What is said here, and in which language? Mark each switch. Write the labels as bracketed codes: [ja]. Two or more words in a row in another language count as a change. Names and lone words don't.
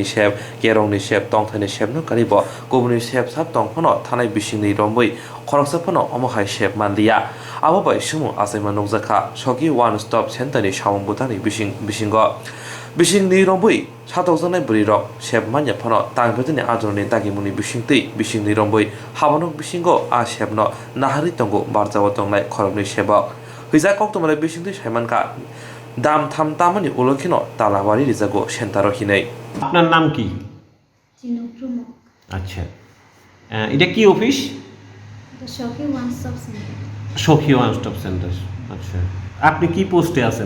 [trp] sep kerong ni sep tongthani sep no karibo kobuni sep sap tongphono thanai bisingni romboi khoroksaphono omohai sep manliya abo bai sumu asaima nokjaka shoki one stop center ni samung butani bisingo bisingni romboi satok janai buri rok sep manya phono tang bedini ajroni dagimuni bisingni romboi habanok bisingo a sepno nahari tongo barjawo tongnai khorokni sebok hija koktomale bisingti saimanka দাম থাম তামানি উলখিনো তালাবাড়ি রিজাগো সেন্টারো হিনেই [bn] আপনার নাম কি? চিনুপ্রমুখ। আচ্ছা, এটা কি অফিস? সখী ওয়ান স্টপ সেন্টার। সখী ওয়ান স্টপ সেন্টার। আচ্ছা, আপনি কি পোস্টে আছেন?